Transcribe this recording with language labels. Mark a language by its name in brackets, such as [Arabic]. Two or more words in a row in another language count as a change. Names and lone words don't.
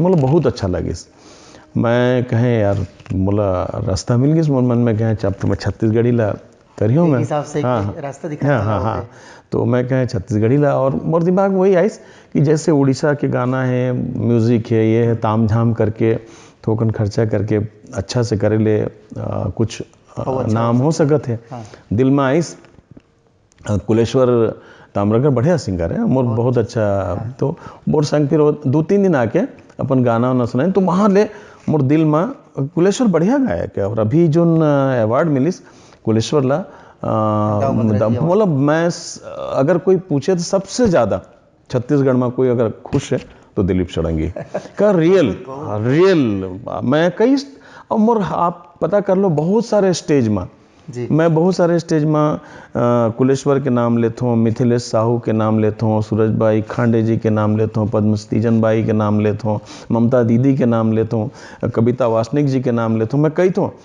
[Chhattisgarhi] बोला बहुत अच्छा लगे। मैं कहें यार, बोला रास्ता मिल गई मोर मन में, कहें चब तो मैं छत्तीसगढ़ी ला करियो मैं, हाँ रास्ता दिखा, हाँ। तो मैं कहें छत्तीसगढ़ी ला, और मोर दिमाग में वही आई कि जैसे उड़ीसा के गाना है, म्यूज़िक है, ये है, ताम झाम करके थोकन खर्चा करके अच्छा से करे ले कुछ नाम हो सकत है। दिल में आइस कुलेश्वर ताम्रकर बढ़िया सिंगर है, मोर बहुत अच्छा। तो मोर संग फिर 2-3 दिन आके अपन गाना वाना सुनाए, तो वहाँ ले मोर दिल में कुलेश्वर बढ़िया गायक है। और अभी जो अवार्ड मिलिस कुलेश्वर ला, मतलब मैं अगर कोई पूछे तो सबसे ज़्यादा छत्तीसगढ़ में कोई अगर खुश है तो दिलीप षडंगी का रियल मैं कई, और मोर आप पता कर लो बहुत सारे स्टेज में मैं बहुत सारे स्टेज में कुलेश्वर के नाम लेता हूँ, मिथिलेश साहू के नाम लेता हूँ, सूरज बाई खांडे जी के नाम लेता हूँ, पद्मस्तीजन बाई के नाम लेता हूँ, ममता दीदी के नाम लेता हूँ, कविता वासनिक जी के नाम लेता हूँ, मैं कहता हूँ।